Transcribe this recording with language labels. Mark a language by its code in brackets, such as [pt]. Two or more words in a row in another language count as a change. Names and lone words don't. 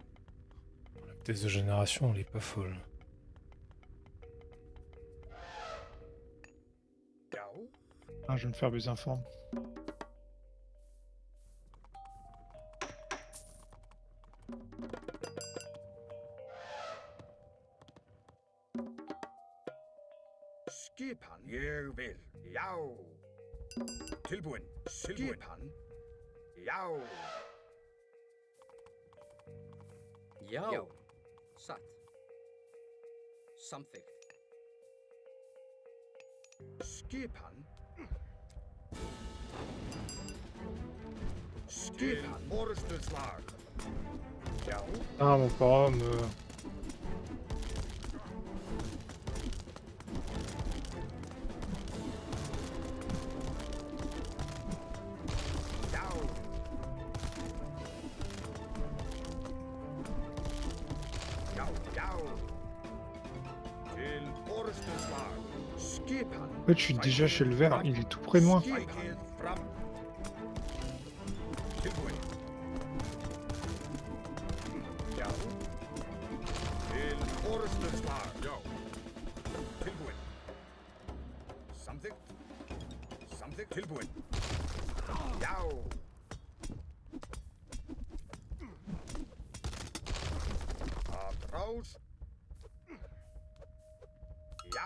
[fr] La vitesse de génération, elle est pas folle. [is] Já. [fr] Ah, je vais me faire des informes. [is] Skipan. Ég vil. Já. Tilbúinn. Skipan. Já. Já. Já. Satt. Samþykkt. Skipan. Skipan. Orustuslag. Já. [fr] Ah, mon pauvre. [is] Já. Já. Já. Til orustuslag. Skipan. [fr] En fait, je suis déjà chez le vert, il est tout près de moi. [is] Sækið fram. Tilbúinn. Já. Til orustuslag. Já. Tilbúinn. Samþykkt. Samþykkt. Tilbúinn. Já. Að rás. Já.